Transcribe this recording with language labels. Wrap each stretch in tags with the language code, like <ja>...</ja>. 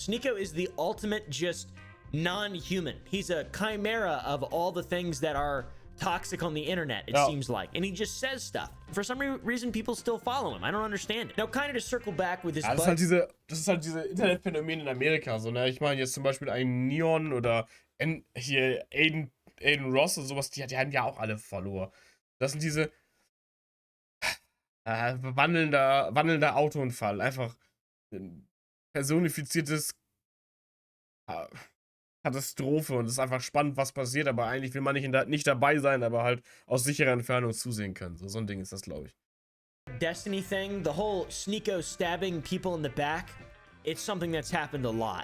<en>SNEAKO is the ultimate just non-human. He's a chimera of all the things that are toxic on the internet, it seems like. And he just says stuff. For some reason, people still follow him. I don't understand it. Now, kind of to circle back with his</en> <de>das ist halt diese Internetphänomen in Amerika. So, ne? Ich meine jetzt zum Beispiel einen Neon oder hier Aiden Ross und sowas, die haben ja auch alle Follower. Das sind diese wandelnder Autounfall. Einfach personifiziertes Katastrophe und es ist einfach spannend, was passiert, aber eigentlich will man nicht dabei sein, aber halt aus sicherer Entfernung zusehen können. So ein Ding ist das, glaube ich.</de> <en>Destiny thing, the whole SNEAKO stabbing people in the back, it's something that's happened a lot.</en>